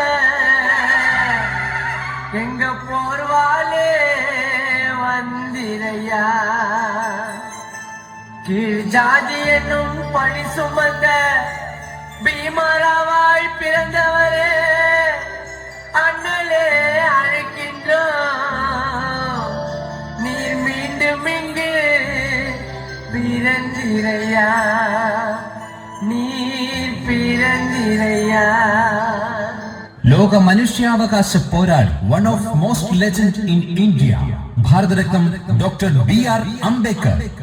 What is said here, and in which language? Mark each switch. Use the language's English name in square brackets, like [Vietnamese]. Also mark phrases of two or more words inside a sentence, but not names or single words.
[Tamil] எங்க போர்வாலே வந்திரையா கீழ் ஜாதி என்னும் பழி சுமந்த பீமராவாய் பிறந்தவரே அண்ணலே அழைக்கின்றோம் நீர் மீண்டும் இங்கு பிறந்திரையா நீர் பிறந்திரையா. [Malayalam] ലോക മനുഷ്യാവകാശ പോരാളി, [English] one of most legend in India, [Malayalam] ഭാരതരത്നം ഡോക്ടർ BR അംബേദ്കർ.